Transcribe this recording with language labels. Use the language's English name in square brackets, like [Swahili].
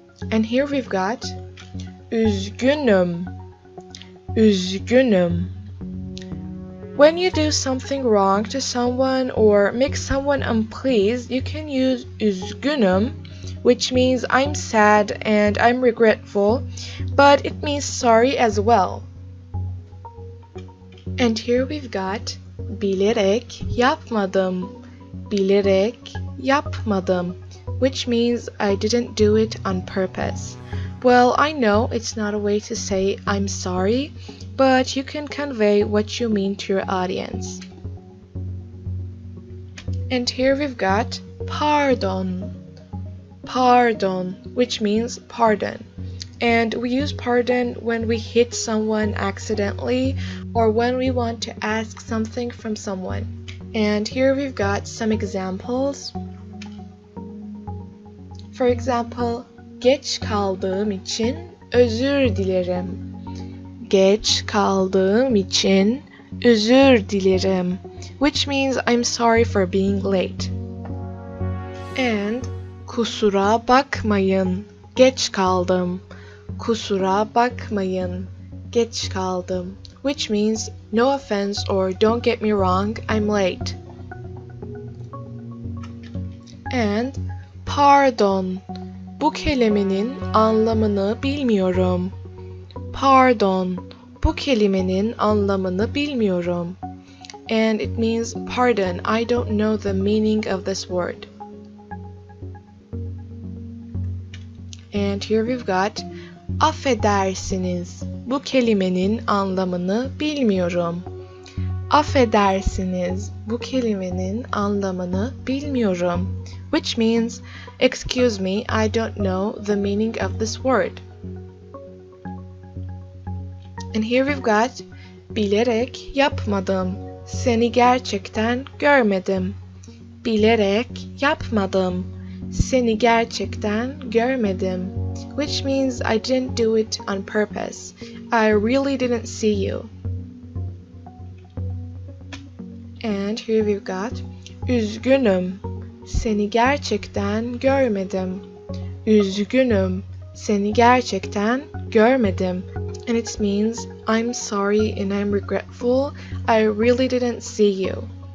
[English] And here we've got üzgünüm. [Turkish] Üzgünüm. [English] When you do something wrong to someone or make someone unpleased, you can use üzgünüm, which means I'm sad and I'm regretful, but it means sorry as well. And here we've got [Turkish] bilerek yapmadım. Bilerek yapmadım, [English] which means I didn't do it on purpose. Well, I know it's not a way to say I'm sorry, but you can convey what you mean to your audience. And here we've got pardon. Pardon, which means pardon. And we use pardon when we hit someone accidentally or when we want to ask something from someone. And here we've got some examples. For example, [Turkish] geç kaldığım için özür dilerim. Geç kaldığım için özür dilerim, [English] which means I'm sorry for being late. And [Turkish] kusura bakmayın, geç kaldım. Kusura bakmayın, geç kaldım, [English] which means no offense or don't get me wrong, I'm late. And [Turkish] pardon, bu kelimenin anlamını bilmiyorum. Pardon, bu kelimenin anlamını bilmiyorum. [English] And it means pardon, I don't know the meaning of this word. And here we've got affedersiniz. [Turkish] Bu kelimenin anlamını bilmiyorum. Affedersiniz. Bu kelimenin anlamını bilmiyorum, [English] which means excuse me, I don't know the meaning of this word. And here we've got bilerek yapmadım. [Turkish] Seni gerçekten görmedim. Bilerek yapmadım. Seni gerçekten görmedim, [English] which means I didn't do it on purpose. I really didn't see you. And here we've got [Turkish] üzgünüm. Seni gerçekten görmedim. Üzgünüm. Seni gerçekten görmedim. [English] And it means I'm sorry and I'm regretful. I really didn't see you.